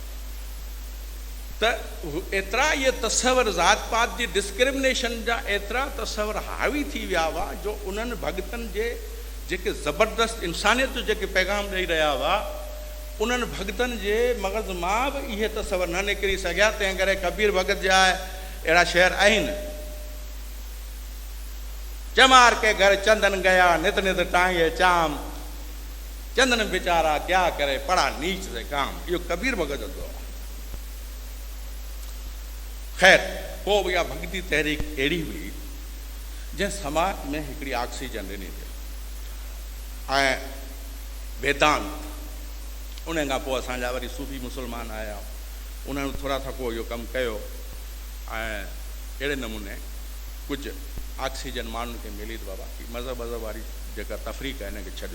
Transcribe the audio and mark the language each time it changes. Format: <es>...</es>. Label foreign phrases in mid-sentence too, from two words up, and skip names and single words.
<sd>त एतिरा इहे तस्वर ज़ात पात जी डिस्क्रिमिनेशन जा एतिरा तस्वर हावी थी विया हुआ जो उन्हनि भगतनि जे जेके ज़बरदस्त इंसानियत जो जेके पैगाम ॾेई रहिया हुआ, उन्हनि भगतनि जे मग़ज़ मां बि इहे तस्वर न निकिरी सघिया। तंहिं करे कबीर भगत जा अहिड़ा शेर आहिनि,</sd> <hi>चमार के घर चंदन गया नित नित टांगे चाम, चंदन बेचारा क्या करे पड़ा नीच से काम।</hi> <sd>इहो कबीर भगत जो आहे। ख़ैर, पोइ इहा भक्ति तहरीक अहिड़ी हुई जंहिं समाज में हिकिड़ी ऑक्सीजन ॾिनी अथई ऐं वेदांत। उन खां पोइ असांजा वरी सूफ़ी मुस्लमान आया, उन्हनि थोरा थको इहो कमु कयो ऐं अहिड़े नमूने कुझु ऑक्सीजन माण्हुनि खे मिली त बाबा मज़हब वारी जेका तफ़रीक़ आहे हिनखे छॾियो।</sd>